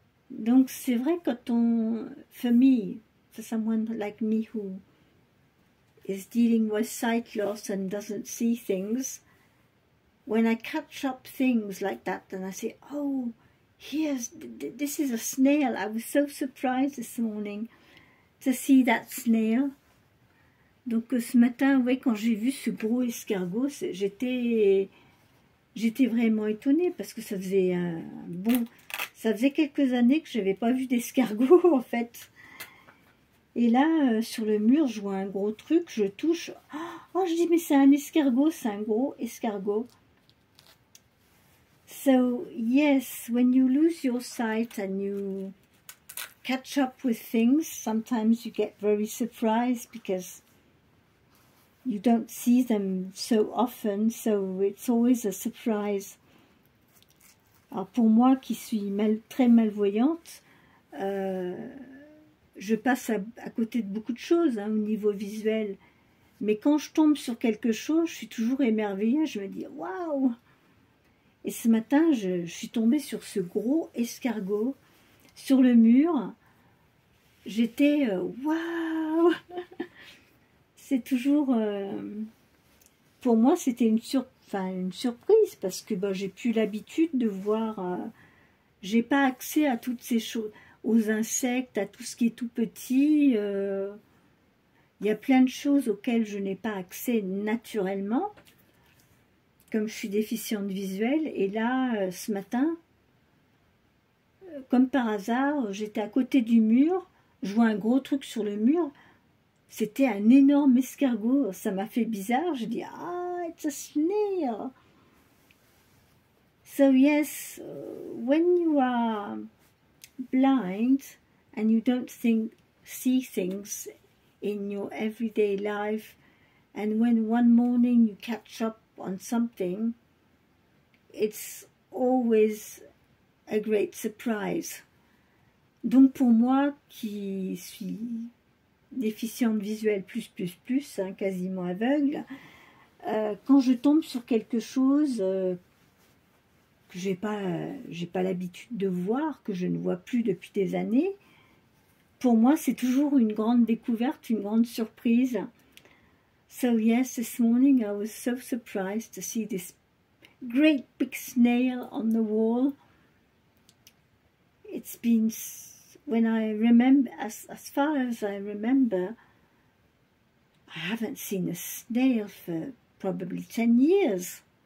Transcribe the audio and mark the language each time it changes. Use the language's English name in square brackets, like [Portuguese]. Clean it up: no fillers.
[French] Donc c'est vrai quand [English] for me, for someone like me who is dealing with sight loss and doesn't see things, when I catch up things like that and I say, oh, this is a snail. I was so surprised this morning to see that snail. [French] Donc ce matin, ouais, quand j'ai vu ce gros escargot, j'étais vraiment étonnée parce que ça faisait ça faisait quelques années que je n'avais pas vu d'escargot en fait. Et là, sur le mur, je vois un gros truc, je touche. Oh, je dis, mais c'est un escargot, c'est un gros escargot. [English] So, yes, when you lose your sight and you catch up with things, sometimes you get very surprised because you don't see them so often, so it's always a surprise. [French] Alors pour moi qui suis très malvoyante, je passe à côté de beaucoup de choses au niveau visuel. Mais quand je tombe sur quelque chose, je suis toujours émerveillée. Je me dis, waouh! Et ce matin, je suis tombée sur ce gros escargot sur le mur. J'étais, waouh! C'est toujours... pour moi, c'était une surprise parce que j'ai plus l'habitude de voir... j'ai pas accès à toutes ces choses, aux insectes, à tout ce qui est tout petit. Il y a plein de choses auxquelles je n'ai pas accès naturellement, comme je suis déficiente visuelle. Et là, ce matin, comme par hasard, j'étais à côté du mur, je vois un gros truc sur le mur. C'était un énorme escargot. Ça m'a fait bizarre. Je dis, ah, [English] it's a snail. So yes, when you are blind and you don't see things in your everyday life, and when one morning you catch up on something, it's always a great surprise. [French] Donc pour moi qui suis déficiente visuelle plus, quasiment aveugle, quand je tombe sur quelque chose que j'ai pas l'habitude de voir, que je ne vois plus depuis des années, pour moi c'est toujours une grande découverte, une grande surprise. [English] So yes, this morning I was so surprised to see this great big snail on the wall. It's been, when I remember, as far as I remember, I haven't seen a snail for probably 10 years.